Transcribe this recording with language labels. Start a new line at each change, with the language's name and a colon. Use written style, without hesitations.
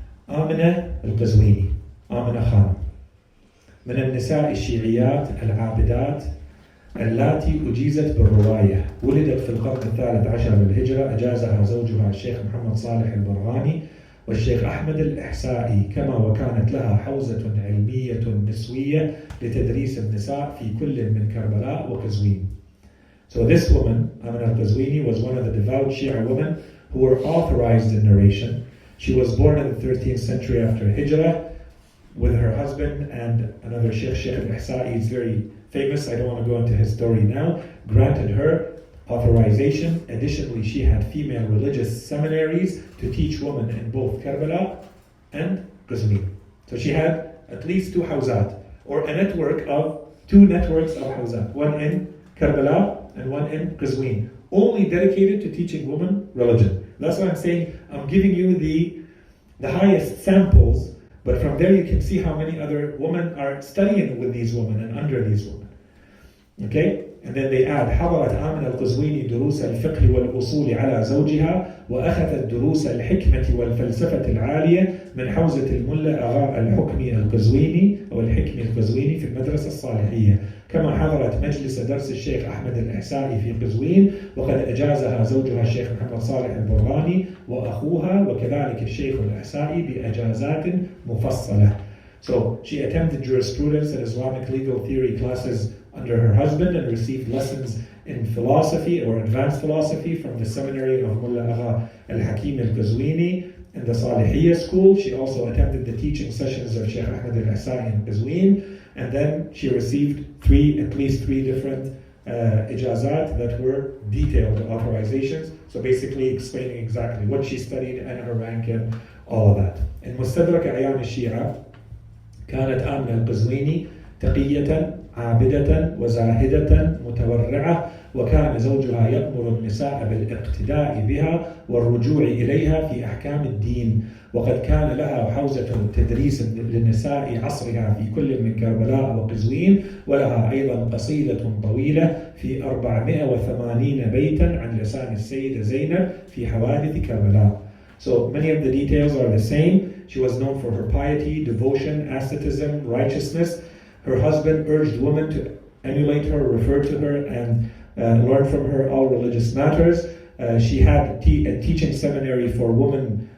Arabic: آمنة القزويني، آمنة خان، من النساء الشيعيات العابدات اللاتي أجيزت بالرواية. ولدت في القرن الثالث عشر للهجرة. أجازها زوجها الشيخ محمد صالح البرغاني والشيخ أحمد الإحسائي، كما وكانت لها حوزة علمية نسوية لتدريس النساء في كل من كربلاء وقزوين.
English: So this woman, Amina al-Qazwini, was one of the devout Shia women who were authorized in narration. She was born in the 13th century after Hijrah with her husband and another Sheikh, Sheikh al-Ihsa'i. It's very famous, I don't want to go into his story now, granted her authorization. Additionally, she had female religious seminaries to teach women in both Karbala and Qazwin. So she had at least 2 hawzat, or a network of 2 networks of hawzat, one in Karbala and one in Qazwin, only dedicated to teaching women religion. That's why I'm saying I'm giving you the highest samples, but from there you can see how many other women are studying with these women and under these women. Okay? And then they add
Arabic: حضرت آمنة القزويني دروس الفقه والأصول على زوجها وأخذت دروس الحكمة والفلسفة العالية من حوزة الملا أغا الحكمي القزويني أو الحكمي القزويني في المدرسة الصالحية، كما حضرت مجلس درس الشيخ أحمد الإحسائي في قزوين، وقد أجازها زوجها الشيخ محمد صالح البرغاني وأخوها وكذلك الشيخ الإحسائي بأجازات مفصلة.
English: So she attended jurisprudence and Islamic legal theory classes under her husband and received lessons in philosophy or advanced philosophy from the seminary of Mullah Agha al-Hakim al-Qazwini in the Salihiyya school. She also attended the teaching sessions of Sheikh Ahmed al-Ihsa'i in Qazwin, and then she received at least three different ijazat that were detailed authorizations, so basically explaining exactly what she studied and her rank and all of that.
Arabic: In مستدرك أعيان الشيعة كانت آمنة القزويني تقية عابدة وزاهدة متورعة، وكان زوجها يأمر النساء بالاقتداء بها والرجوع إليها في أحكام الدين، وقد كان لها حوزة تدريس للنساء عصرها في كل من كربلاء وقزوين، ولها أيضا قصيدة طويلة في 480 بيتا عن لسان السيدة زينب في حوادث كربلاء.
English: So many of the details are the same. She was known for her piety, devotion, asceticism, righteousness. Her husband urged women to emulate her, refer to her, and learn from her all religious matters. She had a teaching seminary for women